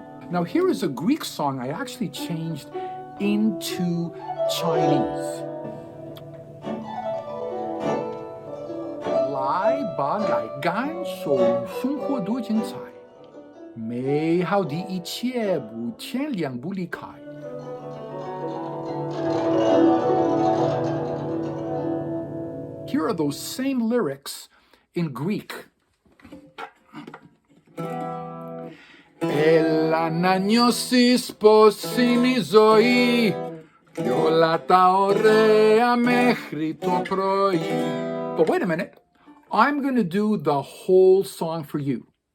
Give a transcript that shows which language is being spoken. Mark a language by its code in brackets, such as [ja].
[en] Now here is a Greek song I actually changed into Chinese. [zh] 来吧，来感受生活多精彩，美好的一切不天亮不离开。 [en] Here are those same lyrics in Greek. [el] Έλα να νιώσεις πως είναι η ζωή κι όλα τα ωραία μέχρι το πρωί. [en] But wait a minute, I'm going to do the whole song for you.